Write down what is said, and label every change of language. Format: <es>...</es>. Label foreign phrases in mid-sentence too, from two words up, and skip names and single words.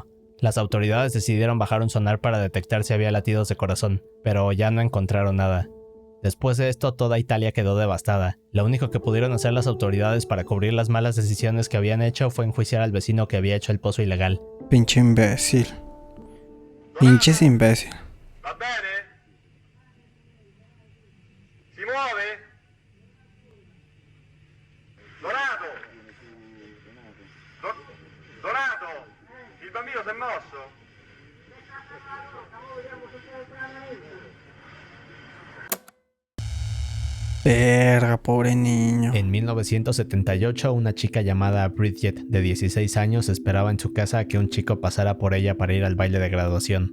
<es>Las autoridades decidieron bajar un sonar para detectar si había latidos de corazón, pero ya no encontraron nada. Después de esto, toda Italia quedó devastada. Lo único que pudieron hacer las autoridades para cubrir las malas decisiones que habían hecho fue enjuiciar al vecino que había hecho el pozo ilegal. Pinche imbécil. Pinches imbécil.</es> <it>Va bene? Si muove? Donato! Donato! Il bambino si è mosso?</it> <es>Verga, pobre niño. En 1978, una chica llamada Bridget, de 16 años, esperaba en su casa a que un chico pasara por ella para ir al baile de graduación.</es>